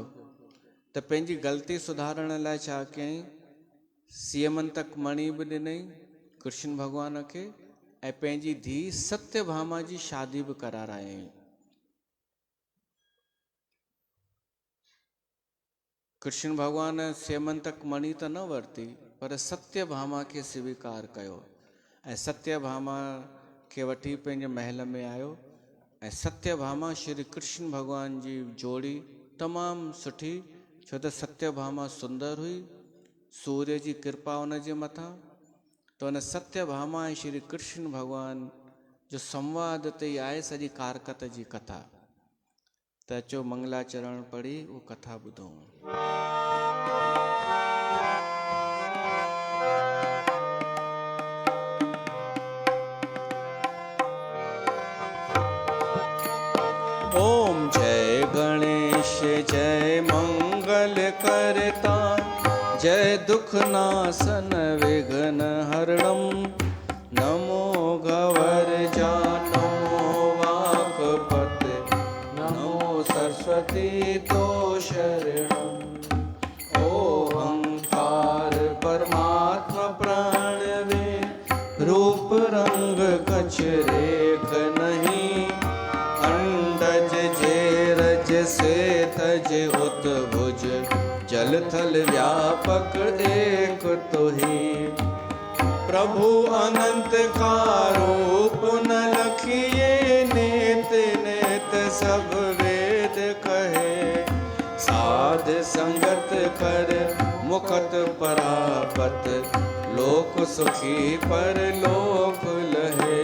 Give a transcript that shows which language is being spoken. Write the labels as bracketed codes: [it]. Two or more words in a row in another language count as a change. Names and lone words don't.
[sd] त पंहिंजी ग़लती सुधारण लाइ छा कयईं, सीमंतक मणी बि ॾिनई कृष्ण भॻवान खे, ऐं पंहिंजी धीउ सत्यभामा जी शादी बि करारायईं। कृष्ण भॻवान सीमंतक मणी त न वरिती, पर सत्यभामा खे स्वीकार कयो, ऐं सत्यभामा खे वठी पंहिंजे महल में आयो। ऐं सत्यभामा श्री कृष्ण भॻवान जी जोड़ी तमामु सुठी, छो त सत्यभामा सुंदर हुई, सूर्य जी कृपा हुन जे मथां। त हुन सत्यभामा ऐं श्री कृष्ण भॻवान जो संवाद ते ई आहे सॼी कारकत जी कथा। त अचो मंगलाचरण पढ़ी उहो कथा ॿुधूं। [hi] ओम जय गणेश जय मंगल करता, जय दुख नासन विघ्न हरणम, नमो गवर जा नमो वाकपत, नमो सरस्वती तो शरणम। ओंकार परमात्मा प्राणवे, रूप रंग कछ रेख नहीं, अंडज जे रज से तज उतभुज, जल थल व्यापक एक तो ही। प्रभु अनंत का रूप न लखिए, नेत नेत सब वेद कहे, साध संगत कर मुकत परापत, लोक सुखी पर लोक लहे।